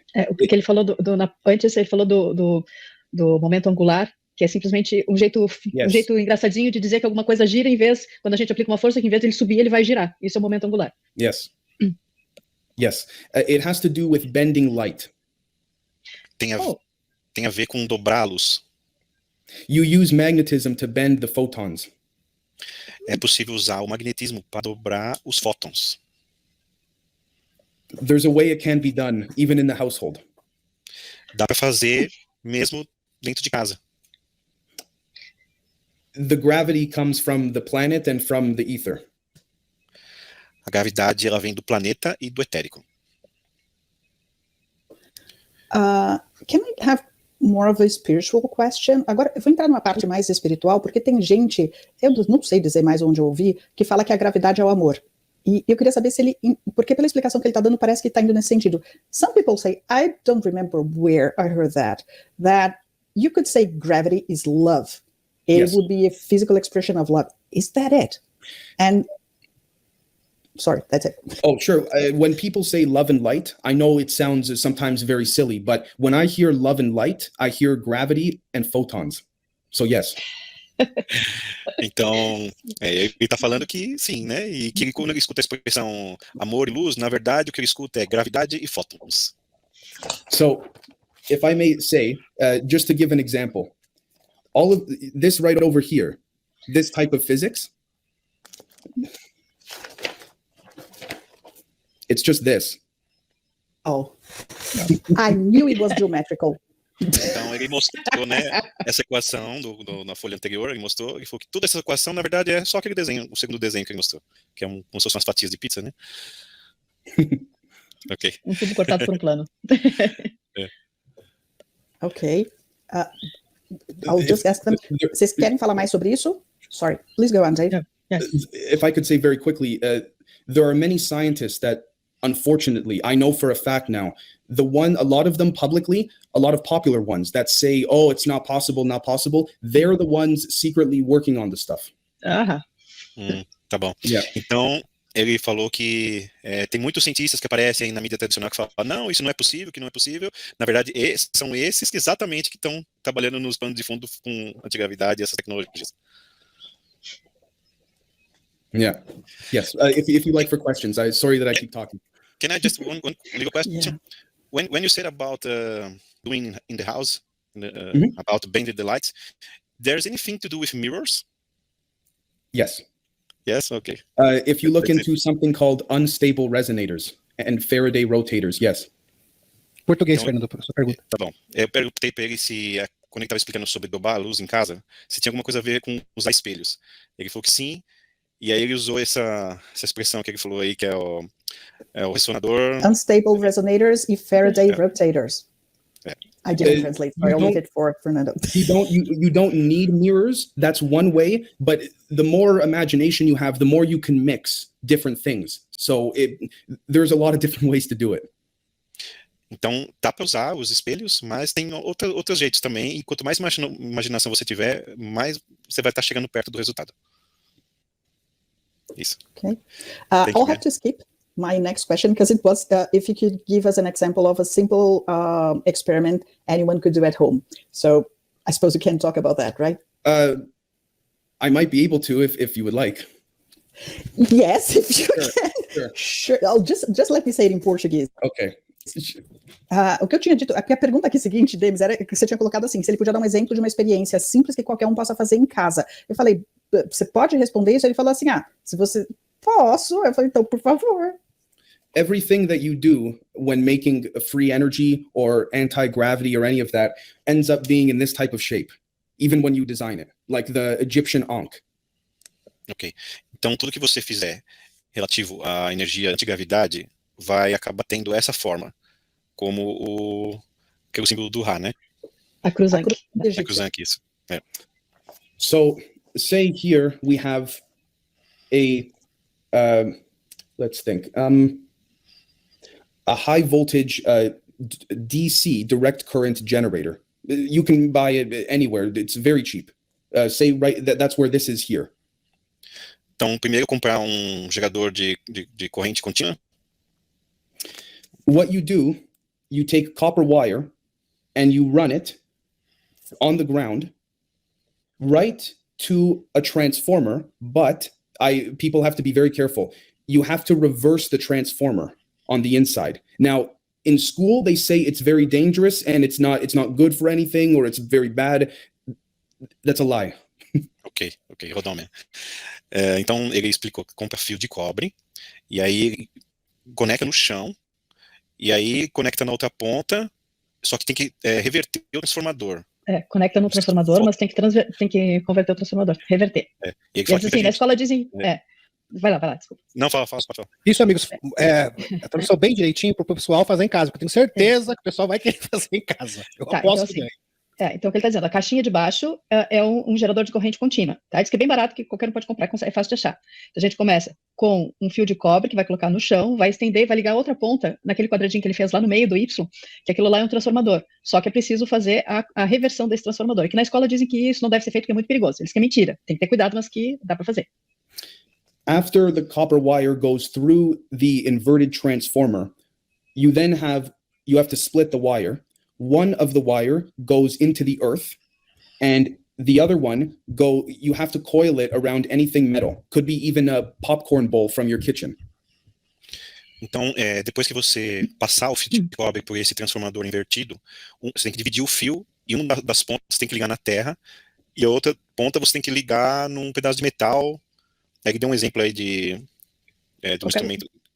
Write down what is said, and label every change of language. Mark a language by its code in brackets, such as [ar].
[pt] O que ele falou antes, ele falou do momento angular, que é simplesmente um jeito engraçadinho de dizer que alguma coisa gira em vez, quando a gente aplica uma força, que em vez de ele subir, ele vai girar. Isso é o momento angular. [en] Yes. Yes. It has to do with bending light. [pt] Tem a ver com dobrá-los. [en] You use magnetism to bend the photons. [pt] É possível usar o magnetismo para dobrar os fótons. [en] There's a way it can be done, even in the household. [pt] Dá para fazer mesmo dentro de casa. [en] The gravity comes from the planet and from the ether. [pt] A gravidade, ela vem do planeta e do etérico. [en] Can I have more of a spiritual question? [pt] Agora, eu vou entrar numa parte mais espiritual, porque tem gente, eu não sei dizer mais onde eu ouvi, que fala que a gravidade é o amor. E eu queria saber se ele, porque pela explicação que ele está dando, parece que está indo nesse sentido. [en] Some people say, I don't remember where I heard that you could say gravity is love. It would be a physical expression of love. Is that it? And sorry, that's it. Oh, sure. When people say love and light, I know it sounds sometimes very silly, but when I hear love and light, I hear gravity and photons. So yes. [pt] Então, ele está falando que sim, né? E que quando ele escuta a expressão amor e luz, na verdade o que ele escuta é gravidade e fótons. [en] So, if I may say, just to give an example, all of this right over here, this type of physics, it's just this. Oh, I knew it was geometrical. [pt] Então ele mostrou, né, essa equação na folha anterior, ele falou que toda essa equação, na verdade, é só aquele desenho, o segundo desenho que ele mostrou, que é como se fossem umas fatias de pizza, né? Ok. Um tubo cortado por um plano. [en] Ok. I'll just ask them. [pt] Vocês querem falar mais sobre isso? [en] Sorry, please go on, Dave. Yeah. If I could say very quickly, there are many scientists that, unfortunately, I know for a fact now, a lot of them publicly, a lot of popular ones that say, oh, it's not possible, they're the ones secretly working on the stuff. [pt] Tá bom. [en] Yeah. [pt] Então, ele falou que tem muitos cientistas que aparecem na mídia tradicional que falam, não, isso não é possível, que não é possível. Na verdade, são esses que exatamente que estão trabalhando nos panos de fundo com antigravidade e essas tecnologias. [en] Yeah. Yes. If you like for questions, sorry that I keep talking. Can I just one little question? Yeah. When you said about doing in the house, about bending the lights, there's anything to do with mirrors? Yes. Yes. Okay. If you look into something called unstable resonators and Faraday rotators, yes. [pt] Português, Então, Fernando, sua pergunta. Tá bom. Eu perguntei para ele se, quando ele estava explicando sobre dobrar a luz em casa, se tinha alguma coisa a ver com usar espelhos. Ele falou que sim, e aí ele usou essa expressão que ele falou aí, que é o ressonador. [en] Unstable resonators e Faraday rotators. [pt] É. [en] I didn't translate, so I only did for Fernando. You don't need mirrors. That's one way, but the more imagination you have, the more you can mix different things. So there's a lot of different ways to do it. [pt] Então, dá para usar os espelhos, mas tem outros jeitos também, e quanto mais imaginação você tiver, mais você vai estar chegando perto do resultado. Isso. [en] Okay. I'll have to skip my next question because it was if you could give us an example of a simple experiment anyone could do at home. So I suppose you can talk about that, right? I might be able to if you would like. Yes, if you can. Sure. I'll just let me say it in Portuguese. Okay. [pt] O que eu tinha dito, a pergunta aqui seguinte, Demis, era que você tinha colocado assim, se ele podia dar um exemplo de uma experiência simples que qualquer um possa fazer em casa. Eu falei, você pode responder isso? Ele falou assim, se você... Posso. Eu falei, então, por favor. [en] Everything that you do when making free energy or anti-gravity or any of that ends up being in this type of shape, even when you design it, like the Egyptian Ankh. Ok. [pt] Então, tudo que você fizer relativo à energia antigravidade vai acabar tendo essa forma, como que é o símbolo do Ra, né? A cruzanque. A cruzanque, isso. É. [en] So, say here we have a, let's think, a high voltage DC, direct current generator. You can buy it anywhere. It's very cheap. Say that's where this is here. Então, primeiro comprar gerador de corrente contínua. What you do, you take copper wire and you run it on the ground right to a transformer, but people have to be very careful. You have to reverse the transformer on the inside. Now, in school, they say it's very dangerous and it's not good for anything or it's very bad. That's a lie. [pt] Ok, Rodão. Então, ele explicou que compra fio de cobre, e aí ele conecta no chão, e aí conecta na outra ponta, só que tem que reverter o transformador. Conecta no transformador, mas tem que converter o transformador, reverter. E assim, na escola dizem... Vai lá, desculpa. Não, fala. Isso, amigos, a tradução bem direitinho para o pessoal fazer em casa, porque eu tenho certeza que o pessoal vai querer fazer em casa. Eu aposto então, assim, então o que ele está dizendo, a caixinha de baixo é um gerador de corrente contínua, tá? Diz que é bem barato, que qualquer um pode comprar, é fácil de achar. Então, a gente começa com um fio de cobre que vai colocar no chão, vai estender, vai ligar a outra ponta naquele quadradinho que ele fez lá no meio do Y, que aquilo lá é um transformador. Só que é preciso fazer a reversão desse transformador. Que na escola dizem que isso não deve ser feito porque é muito perigoso. Eles que é mentira. Tem que ter cuidado, mas que dá para fazer. [en] After the copper wire goes through the inverted transformer, you have to split the wire. One of the wire goes into the earth, and the other one you have to coil it around anything metal. Could be even a popcorn bowl from your kitchen. [pt] Então, depois que você passar o fio de cobre por esse transformador invertido, você tem que dividir o fio, e uma das pontas você tem que ligar na terra, e a outra ponta você tem que ligar num pedaço de metal. Ele deu um exemplo aí de um instrumento.